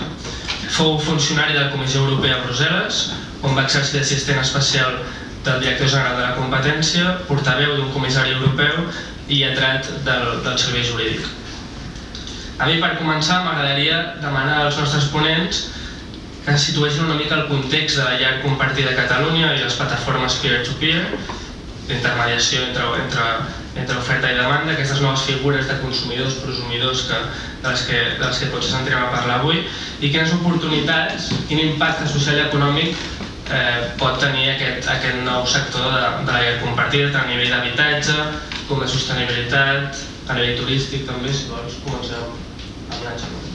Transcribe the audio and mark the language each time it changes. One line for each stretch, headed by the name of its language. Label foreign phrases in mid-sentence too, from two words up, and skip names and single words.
Catalan: Fou funcionari de la Comissió Europea a Brussel·les, on va exercir d'assistent especial del director general de la competència, portaveu d'un comissari europeu i lletrat del servei jurídic. A mi, per començar, m'agradaria demanar als nostres ponents que situessin una mica el context de la llar compartida a Catalunya i les plataformes peer-to-peer, d'intermediació entre oferta i demanda, aquestes noves figures de consumidors, prosumidors de les que potser sentirem a parlar avui, i quines oportunitats, quin impacte social i econòmic pot tenir aquest nou sector de la llar compartida, tant a nivell d'habitatge com de sostenibilitat, a nivell turístic també, si vols comencem amb Nacho.